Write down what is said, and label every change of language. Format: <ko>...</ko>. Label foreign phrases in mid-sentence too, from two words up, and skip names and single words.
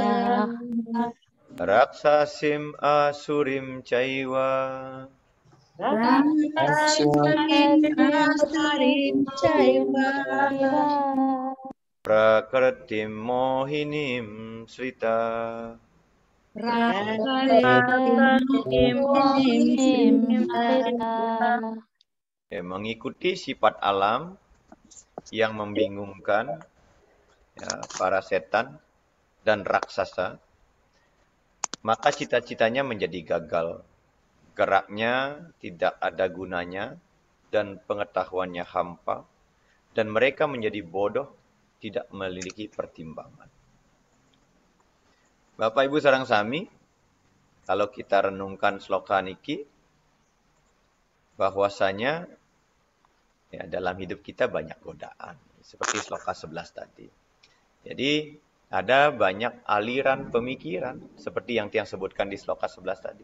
<sa>राक्षसीम् आसुरीं चैव. सरीं चैव प्रकृतिं मोहिनीं श्रिता.</sa> <id>Ya, mengikuti sifat alam yang membingungkan ya, para setan dan raksasa, maka cita-citanya menjadi gagal. Geraknya tidak ada gunanya dan pengetahuannya hampa, dan mereka menjadi bodoh, tidak memiliki pertimbangan. Bapak Ibu</id> <ban>sareng sami,</ban> <id>kalau kita renungkan sloka niki, bahwasanya ya, dalam hidup kita banyak godaan, seperti sloka 11 tadi. Jadi ada banyak aliran pemikiran, seperti yang Tiang sebutkan di sloka 11 tadi.</id>